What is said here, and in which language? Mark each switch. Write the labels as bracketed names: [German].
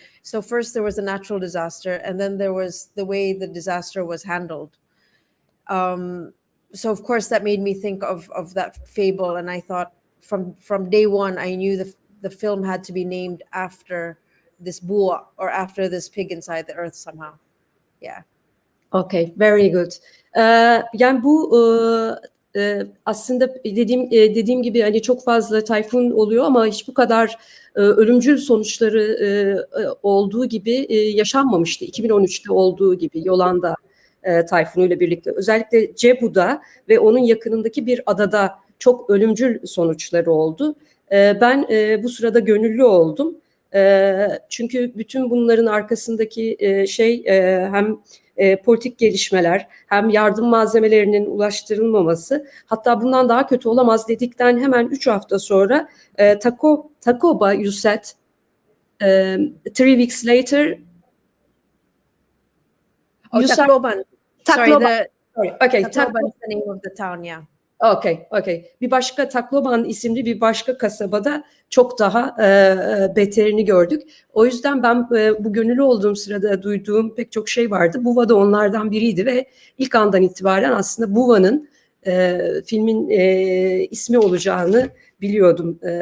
[English] So first there was a natural disaster, and then there was the way the disaster was handled. So of course that made me think of that fable, and I thought from day one I knew the film had to be named after this bua, or after this pig inside the earth somehow. Yeah. Okay, very good. [Turkish] Yani bu aslında dediğim gibi hani çok fazla tayfun oluyor ama hiç bu kadar ölümcül sonuçları olduğu gibi yaşanmamıştı. 2013'te olduğu gibi Yolanda tayfunuyla birlikte. Özellikle Cebu'da ve onun yakınındaki bir adada çok ölümcül sonuçları oldu. Ben bu sırada gönüllü oldum. Çünkü bütün bunların arkasındaki hem politik gelişmeler, hem yardım malzemelerinin ulaştırılmaması, hatta bundan daha kötü olamaz dedikten hemen 3 hafta sonra Tacoba, [English] you said 3 weeks later. Tacloban. Tacloban. Okay, Tacloban is the name of the town, yeah. Okay. [Turkish] Bir başka Tacloban isimli bir başka kasabada çok daha beterini gördük. O yüzden ben bu gönüllü olduğum sırada duyduğum pek çok şey vardı. Buva da onlardan biriydi ve ilk andan itibaren aslında Buva'nın filmin ismi olacağını biliyordum.